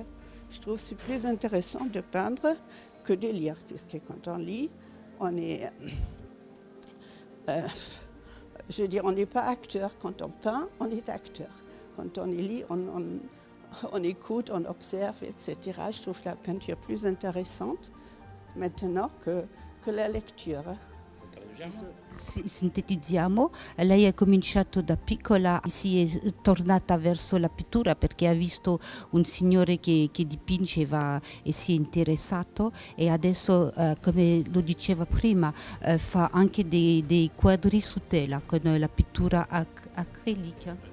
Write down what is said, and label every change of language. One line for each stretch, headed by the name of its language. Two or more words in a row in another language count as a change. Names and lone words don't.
French: Je trouve que c'est plus intéressant de peindre que de lire, puisque quand on lit, on est... je veux dire, on n'est pas acteur. Quand on peint, on est acteur. Quand on lit, on écoute, on observe, etc. Je trouve la peinture plus intéressante maintenant que la lecture.
Italian: Sintetizziamo, lei ha cominciato da piccola, si è tornata verso la pittura perché ha visto un signore che dipingeva e si è interessato e adesso, come lo diceva prima, fa anche dei quadri su tela con la pittura acrilica.